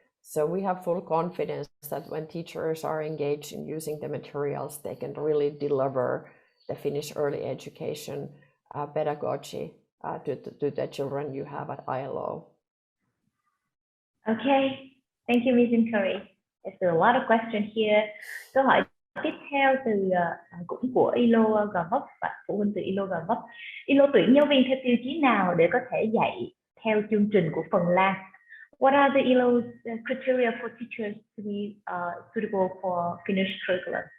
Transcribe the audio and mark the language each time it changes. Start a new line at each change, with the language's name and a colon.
English: So we have full confidence that when teachers are engaged in using the materials, they can really deliver the Finnish early education pedagogy to the children you have at ILO. Okay, thank you, Ms. Inkeri. There's a lot of questions here.
Vietnamese: Câu hỏi tiếp theo cũng của ILO Gò Vấp và phụ huynh từ ILO Gò Vấp. ILO tuyển giáo viên theo tiêu chí nào để có thể dạy theo chương trình của Phần Lan?
English: What are the ILO's criteria for teachers to be suitable for Finnish curriculum?